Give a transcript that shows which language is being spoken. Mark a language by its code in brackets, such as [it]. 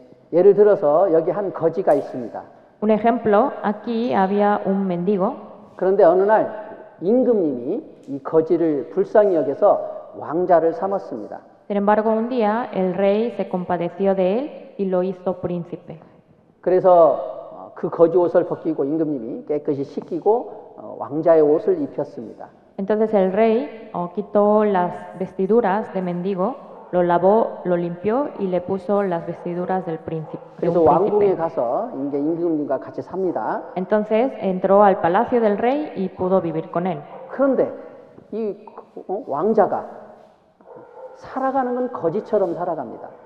[ko] 예를 들어서 여기 한 거지가 있습니다. [es] Un ejemplo, aquí había un mendigo. [ko] 그런데 어느 날 임금님이 이 거지를 불쌍히 여겨서 왕자를 삼았습니다. [es] Sin embargo, un día el rey se compadeció de él y lo hizo príncipe. [ko] 그래서 그 거지 옷을 벗기고 임금님이 깨끗이 씻기고 왕자의 옷을 입혔습니다. [es] Entonces el rey quitó las vestiduras de mendigo, lo lavó, lo limpió y le puso las vestiduras del príncipe. [ko] 그래서 왕궁에 가서 이제 임금님과 같이 삽니다. [es] Entonces entró al palacio del rey y pudo vivir con él. [ko] 그런데 이 왕자가 살아가는 건 거지처럼 살아갑니다.